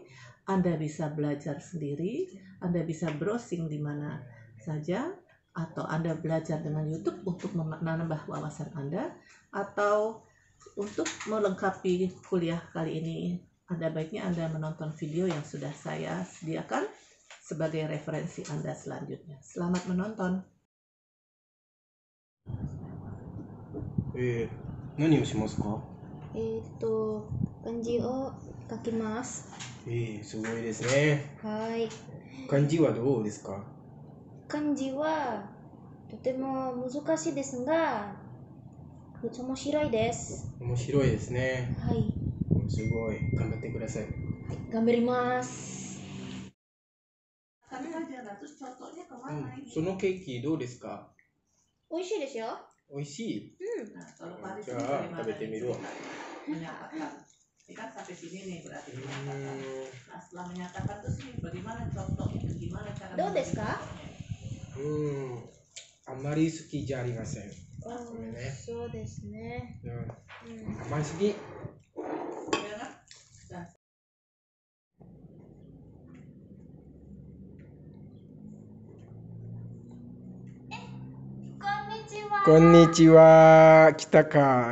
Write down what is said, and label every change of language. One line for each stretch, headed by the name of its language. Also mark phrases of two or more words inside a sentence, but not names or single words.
Indonesian: Anda bisa belajar sendiri, Anda bisa browsing di mana saja, atau Anda belajar dengan YouTube untuk menambah wawasan Anda, atau untuk melengkapi kuliah kali ini ada baiknya Anda menonton video yang sudah saya sediakan sebagai referensi Anda selanjutnya. Selamat menonton.
Japanese: 何をしますか？漢字を書きます。すごいですね。はい。漢字はどうですか？漢字はとても難しいですが、面白いです。面白いですね。はい。すごい。頑張ってください。頑張ります。そのケーキどうですか？美味しいですよ。美味しい？うん。じゃあ食べてみるわ。
Indonesian: Menyatakan, ini kan sampai sini nih berarti menyatakan. Nah setelah menyatakan terus nih bagaimana contohnya, gimana cara
Japanese: どうですか？あんまり好きじゃありません。そうですね。あんまり好き。こんにちは。来たか。